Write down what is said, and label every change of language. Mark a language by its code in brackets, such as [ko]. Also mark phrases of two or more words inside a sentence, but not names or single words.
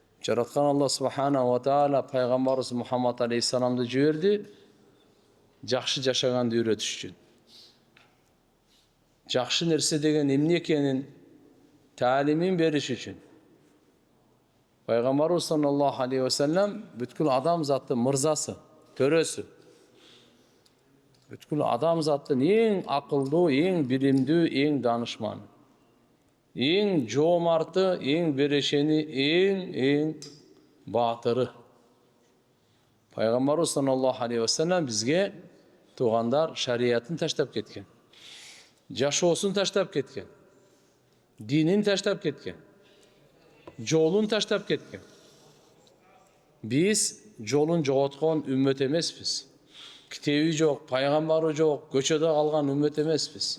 [ky] Жараткан Алла [ar] سبحانه وتعالى [ky] пайгамбарыбыз Мухаммад алейхиссаламды жиберди жакшы жашаганды үйрөтүш үчүн. Жакшы нерсе деген эмне экенин таалимин бериш үчүн. Пайгамбарыбыз [ar] صلى الله عليه وسلم [ky] бүткүл адам заттын мырзасы, төрөсү. Бүткүл адам заттын эң акылдуу, эң билимдүү, эң данышманы. Эң жоомарты, эң берешени, эң баатыры. Пайгамбарыбыз [ar] صلى الله عليه وسلم [ky] бизге туугандар шариятын таштап кеткен. Жашоосун таштап кеткен. Динин таштап кеткен. Жолун таштап кеткен. Биз жолун жоготкон үммөт эмеспиз. Китеби жок, пайгамбары жок, көчөдө калган үммөт эмеспиз.